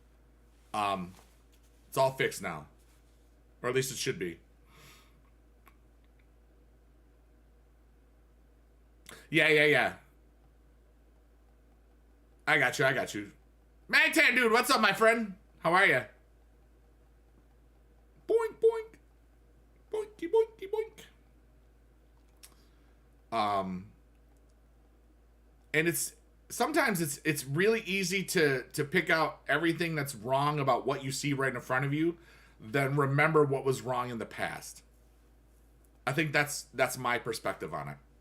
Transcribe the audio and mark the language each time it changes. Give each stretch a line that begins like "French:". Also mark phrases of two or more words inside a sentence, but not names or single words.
English: It's all fixed now. Or at least it should be. Yeah. I got you. Magtan, dude, what's up, my friend? How are you? Boink, boink. Boinky, boinky, boink. And sometimes it's really easy to pick out everything that's wrong about what you see right in front of you, then remember what was wrong in the past. I think that's my perspective on it.